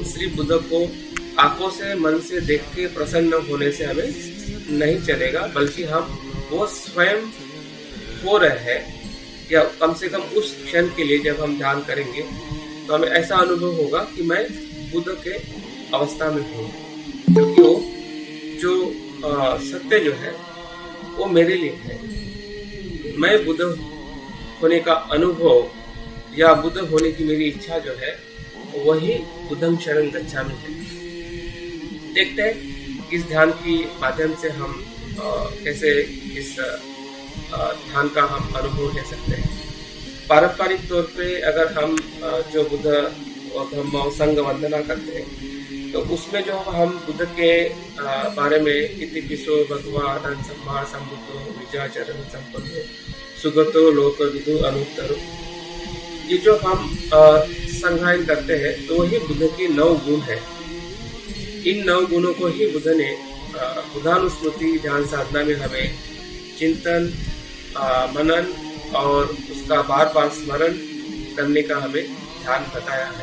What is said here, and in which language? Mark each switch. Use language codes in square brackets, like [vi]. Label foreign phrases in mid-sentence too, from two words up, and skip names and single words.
[hi] सिर्फ बुद्ध को आंखों से, मन से देख के प्रसन्न होने से हमें नहीं चलेगा, बल्कि हम वो स्वयं हो रहे हैं, या कम से कम उस क्षण के लिए जब हम ध्यान करेंगे तो हमें ऐसा अनुभव होगा कि मैं बुद्ध के अवस्था में हूँ, क्योंकि वो जो सत्य जो है वो मेरे लिए है। मैं बुद्ध होने का अनुभव या बुद्ध होने की मेरी इच्छा जो है वही [pi] बुद्धं शरणं गच्छामि [hi] है। देखते हैं इस ध्यान की माध्यम से हम कैसे इस ध्यान का हम अनुभव ले सकते हैं। पारंपरिक तौर पे अगर हम जो बुद्ध और धम्म और संघ वंदना करते हैं तो उसमें जो हम बुद्ध के बारे में [pi] इति पिसो भगवान सम्मा संबुद्धो विचाचरण संपन्नो सुगतो लोक विदु अनुत्तरो, [hi] ये जो हम संगायन करते हैं तो वही बुद्ध की 9 गुण है। इन 9 गुणों को ही बुद्ध ने बुद्धानुस्मृति ध्यान साधना में हमें चिंतन, मनन और उसका बार बार स्मरण करने का हमें ध्यान बताया है।